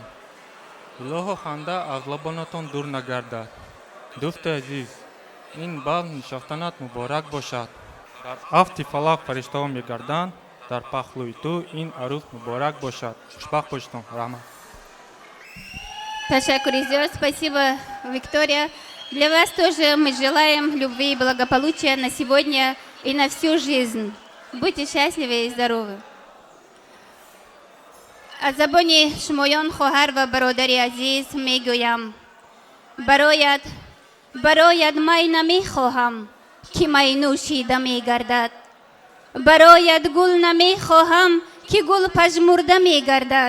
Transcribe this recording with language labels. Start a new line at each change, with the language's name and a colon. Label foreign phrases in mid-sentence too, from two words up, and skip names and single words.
Tajik: илоҳо ханда аз лабонатон дур нагардад. дӯсти азиз, ин базм нишастанат муборак бошад. дар афти фалак фариштаҳо мегарданд, дар пахлӯи ту ин арӯз муборак бошад. хушбахт бошитон. раҳмат. Ташаккур изёр.
Russian: Спасибо, Виктория. Для вас тоже мы желаем любви и благополучия на сегодня и на всю жизнь. Будьте счастливы и здоровы.
Persian: از زبان شمایان خواهر و برادر عزیز میگویم برایت می نمی خواهم که می نوشیده می گردد. برایت گل نمی خواهم که گل پژمرده می گردد.